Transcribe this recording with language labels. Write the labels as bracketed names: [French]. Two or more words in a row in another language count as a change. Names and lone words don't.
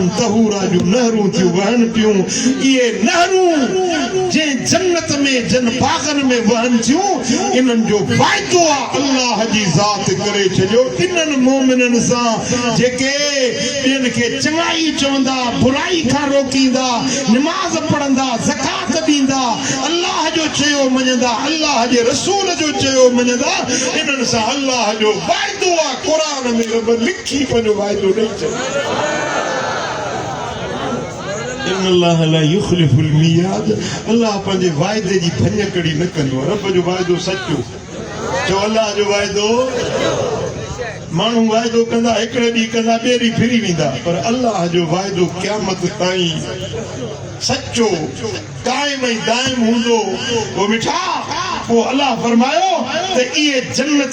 [Sindhi] तहूरा जूं नहरूं थियूं वहनि पियूं इहे नहरूं जंहिं जन्नत में जन बागनि में वहनि थियूं इन्हनि जो वाइदो आहे अल्लाह जी ज़ात करे छॾियो इन्हनि मोमिननि सां जेके ॿियनि खे चङाई चवंदा बुराई खां रोकींदा निमाज़ पढ़ंदा ज़कात ॾींदा अल्लाह जो चयो मञंदा अल्लाह जे रसूल जो चयो मञंदा इन्हनि सां अल्लाह जो वाइदो आहे क़ुरान में रब लिखी पंहिंजो वाइदो ॾेई छॾियो [Arabic] إن الله لا يخلف الميعاد [Sindhi] अल्लाह पंहिंजे वाइदे जी भञकड़ी न कंदो आहे रब जो वाइदो सचो चओ अल्लाह जो वाइदो माण्हू वाइदो कंदा हिकिड़े ॾींहुं कंदा ॿिए ॾींहुं फिरी वेंदा पर अल्लाह जो वाइदो क़यामत ताईं सचो काइम ऐं दाइम हूंदो वो मिठा वो अल्लाह फरमायो त इहे जन्नत